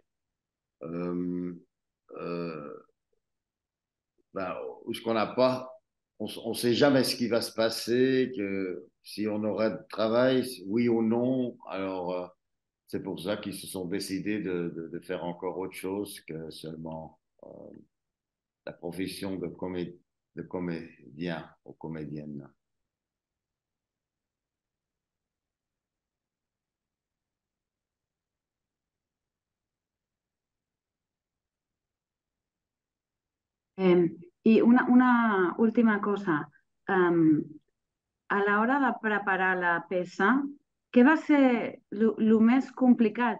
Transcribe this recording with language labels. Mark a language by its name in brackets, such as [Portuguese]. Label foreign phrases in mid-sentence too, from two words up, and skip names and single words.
[French] euh, euh, ben, où ce qu'on n'a pas, on ne sait jamais ce qui va se passer, que si on aura de travail, oui ou non. Alors, c'est pour ça qu'ils se sont décidés de faire encore autre chose que seulement la profession de comédien ou comédienne. [Catalan] I una última cosa. A l'hora de preparar la peça, què va ser el més complicat?